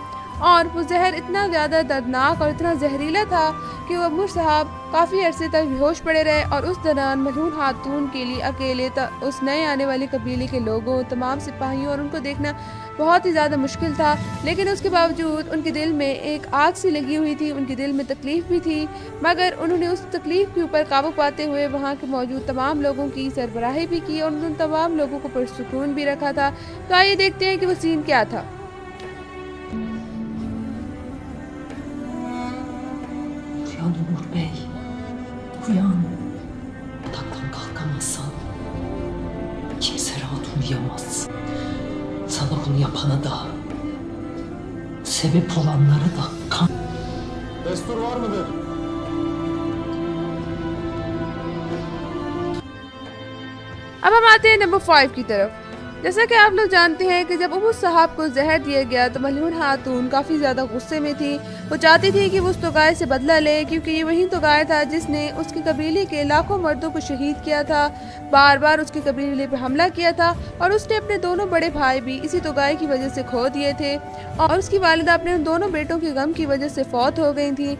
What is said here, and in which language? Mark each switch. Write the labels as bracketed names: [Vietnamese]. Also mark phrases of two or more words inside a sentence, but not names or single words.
[Urdu] اور وہ زہر اتنا زیادہ دردناک اور اتنا زہریلا تھا کہ عمر صاحب کافی عرصے تک بے ہوش پڑے رہے اور اس دوران ملہون خاتون کے لیے اکیلے اس نئے آنے والے قبیلے کے لوگوں، تمام سپاہیوں اور ان کو دیکھنا بہت ہی زیادہ مشکل تھا. لیکن اس کے باوجود ان کے دل میں ایک آگ سی لگی ہوئی تھی، ان کے دل میں تکلیف بھی تھی، مگر انہوں نے اس تکلیف کے اوپر قابو پاتے ہوئے وہاں کے موجود تمام لوگوں کی سربراہی بھی کی اور ان تمام لوگوں کو پرسکون بھی رکھا تھا. تو آئیے دیکھتے ہیں کہ وہ سین کیا تھا. [Turkish] Uyan Umur Bey, uyan. Yataktan kalkamazsan kimse rahat uyuyamaz. Sana bunu yapana da, sebep olanlara da kan. Destur var mıdır? [Urdu] اب ہم آتے ہیں نمبر 5 کی طرف. جیسا کہ آپ لوگ جانتے ہیں کہ جب عمر صاحب کو زہر دیا گیا تو ملہون خاتون کافی زیادہ غصے میں تھی. وہ چاہتی تھی کہ وہ اس توغائے سے بدلہ لے، کیونکہ یہ وہی توغائے تھا جس نے اس کے قبیلے کے لاکھوں مردوں کو شہید کیا تھا، بار بار اس کے قبیلے پر حملہ کیا تھا اور اس نے اپنے دونوں بڑے بھائی بھی اسی توغائے کی وجہ سے کھو دیے تھے اور اس کی والدہ اپنے ان دونوں بیٹوں کے غم کی وجہ سے فوت ہو گئی تھی.